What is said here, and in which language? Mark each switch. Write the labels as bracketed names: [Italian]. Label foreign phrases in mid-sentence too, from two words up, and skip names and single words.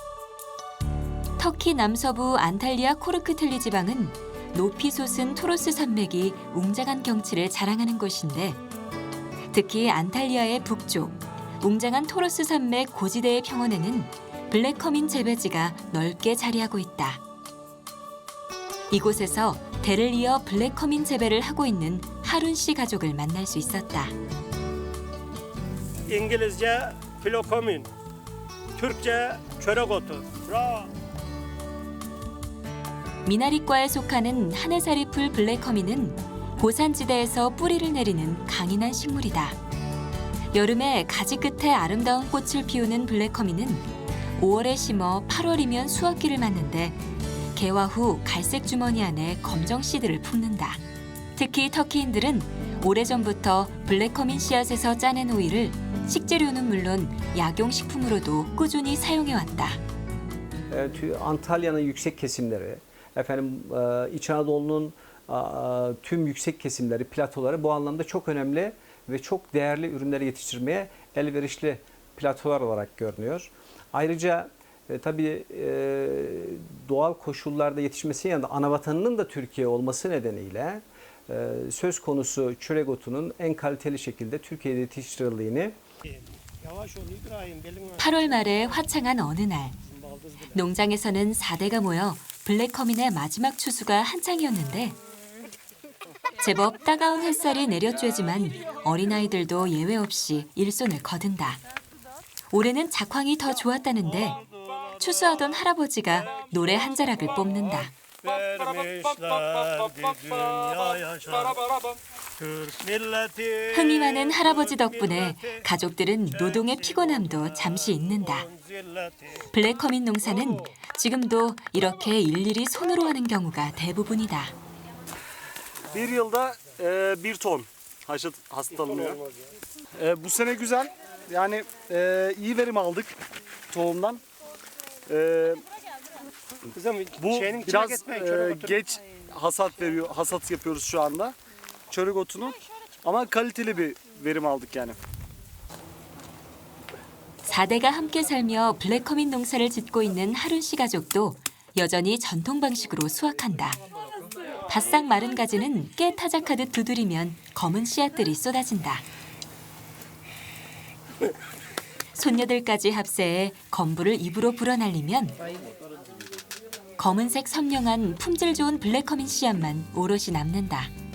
[Korean] 터키 남서부 안탈리아 코르크텔리 지방은 높이 솟은 토로스 산맥이 웅장한 경치를 자랑하는 곳인데 특히 안탈리아의 북쪽 웅장한 토로스 산맥 고지대의 평원에는 블랙커민 재배지가 넓게 자리하고 있다. 이곳에서 대를 이어 블랙커민 재배를 하고 있는 하룬 씨 가족을 만날 수 있었다. [Turkish] İngilizce filokomin, Türkçe çörek otu. Bravo. [Korean] 미나리과에 속하는 하네사리풀 블랙커민은 고산지대에서 뿌리를 내리는 강인한 식물이다. 여름에 가지 끝에 아름다운 꽃을 피우는 블랙커민은 5월에 심어 8월이면 수확기를 맞는데 개화 후 갈색 주머니 안에 검정 씨들을 품는다. 특히 터키인들은 오래전부터 블랙커민 씨앗에서 짜낸 오일을 식재료는 물론 약용식품으로도 꾸준히 사용해왔다. [Turkish] Antalya'nın yüksek kesimleri, İç Anadolu'nun tüm yüksek kesimleri, platoları bu anlamda çok önemli ve çok değerli ürünleri yetiştirmeye elverişli platolar olarak görünüyor. Ayrıca tabii doğal koşullarda yetişmesinin yanında anavatanının da Türkiye olması nedeniyle söz konusu çörek otunun en kaliteli şekilde Türkiye'de yetiştirildiğini [Korean] 8월 말에 화창한 어느 날 농장에서는 4대가 모여 블랙커민의 마지막 추수가 한창이었는데 제법 따가운 햇살이 내려쬐지만 어린아이들도 예외 없이 일손을 거둔다. 올해는 작황이 더 좋았다는데 추수하던 할아버지가 노래 한 자락을 뽑는다. 흥이 많은 할아버지 덕분에 가족들은 노동의 피곤함도 잠시 잊는다. 블랙커민 농사는 지금도 이렇게 일일이 손으로 하는 경우가 대부분이다. [Turkish] Bir yılda 1 ton hasat alınıyor. Bu sene güzel. Yani iyi verim aldık tohumdan. Bu biraz geç hasat yapıyoruz şu anda. Çörek otunu. Ama kaliteli bir verim aldık yani. [Korean] 4대가 함께 살며 블랙커민 농사를 짓고 있는 하룬 씨 가족도 여전히 전통 방식으로 수확한다. 바싹 마른 가지는 깨 타작하듯 두드리면 검은 씨앗들이 쏟아진다. 손녀들까지 합세해 건부를 입으로 불어날리면 검은색 선명한 품질 좋은 블랙커민 씨앗만 오롯이 남는다.